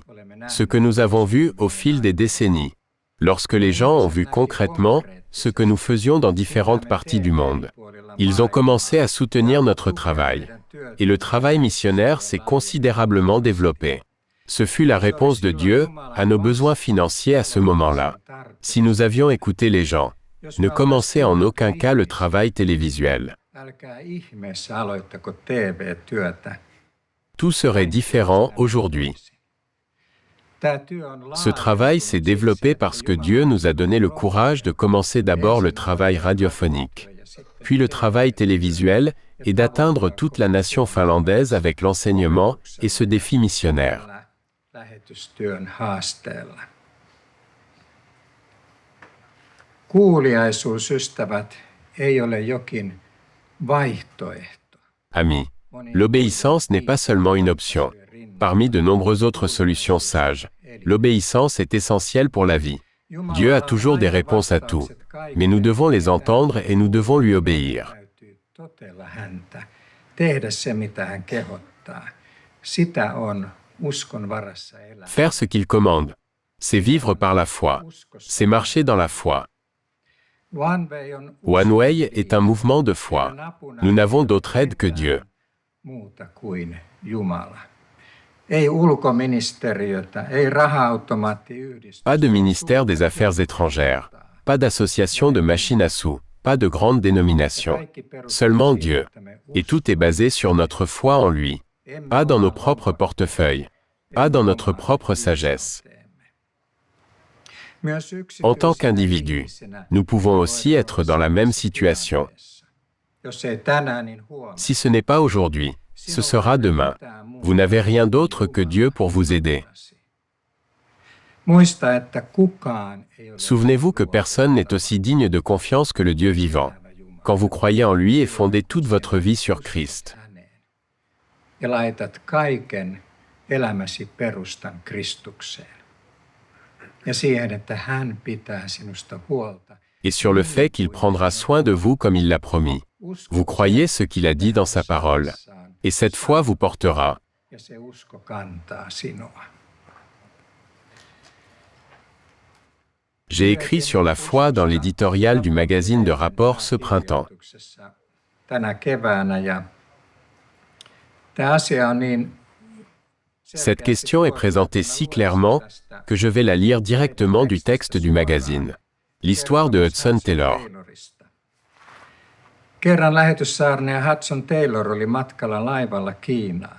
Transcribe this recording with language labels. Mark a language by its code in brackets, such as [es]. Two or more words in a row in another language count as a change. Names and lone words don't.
[fr] Ce que nous avons vu au fil des décennies. Lorsque les gens ont vu concrètement ce que nous faisions dans différentes parties du monde, ils ont commencé à soutenir notre travail. Et le travail missionnaire s'est considérablement développé. Ce fut la réponse de Dieu à nos besoins financiers à ce moment-là. Si nous avions écouté les gens, ne commencez en aucun cas le travail télévisuel. [fi] Älkää ihmeessä aloittako TV-työtä. [fr] Tout serait différent aujourd'hui. [fi] Tämä työ on [fr] Ce travail s'est développé parce que Dieu nous a donné le courage de commencer d'abord le travail radiophonique, puis le travail télévisuel et d'atteindre toute la nation finlandaise avec l'enseignement et ce défi missionnaire. [fi] lähetystyön haasteella. Kuuliaisuus, ystävät, ei ole jokin vaihtoehto. [fr] Amis, l'obéissance n'est pas seulement une option. Parmi de nombreuses autres solutions sages, l'obéissance est essentielle pour la vie. Dieu a toujours des réponses à tout, mais nous devons les entendre et nous devons lui obéir. [fi] Täytyy totella häntä, tehdä se mitä hän kehottaa. Sitä on uskon varassa elämä. [fr] Faire ce qu'il commande, c'est vivre par la foi, c'est marcher dans la foi. [fi] One Way on [fr] One Way est un mouvement de foi. Nous n'avons d'autre aide que Dieu. [fi] muuta kuin Jumala. Ei ulkoministeriötä, ei raha-automaattiyhdistystä. [fr] Pas de ministère des Affaires étrangères, pas d'association de machines à sous, pas de grande dénomination. Seulement Dieu. Et tout est basé sur notre foi en lui, pas dans nos propres portefeuilles, pas dans notre propre sagesse. En tant qu'individu, nous pouvons aussi être dans la même situation. [fi] Jos ei tänään, niin huomenna. [fr] Si ce n'est pas aujourd'hui, ce sera demain. Vous n'avez rien d'autre que Dieu pour vous aider. [fi] Muista, että kukaan ei ole [fr] Souvenez-vous que personne n'est aussi digne de confiance que le Dieu vivant. Quand vous croyez en lui et fondez toute votre vie sur Christ. [fi] häneen. Ja laitat kaiken elämäsi perustan Kristukseen. Ja siihen, että hän pitää sinusta huolta. [fr] Et sur le fait qu'il prendra soin de vous comme il l'a promis. Vous croyez ce qu'il a dit dans sa parole. Et cette foi vous portera. [fi] Ja se usko kantaa sinua. [fr] J'ai écrit sur la foi dans l'éditorial du magazine de rapport ce printemps. [fi] Tänä keväänä ja tämä asia on niin [fr] Cette question est présentée si clairement que je vais la lire directement du texte du magazine. L'histoire de Hudson Taylor. [fi] Kerran lähetyssaarnaaja Hudson Taylor oli matkalla laivalla Kiinaan.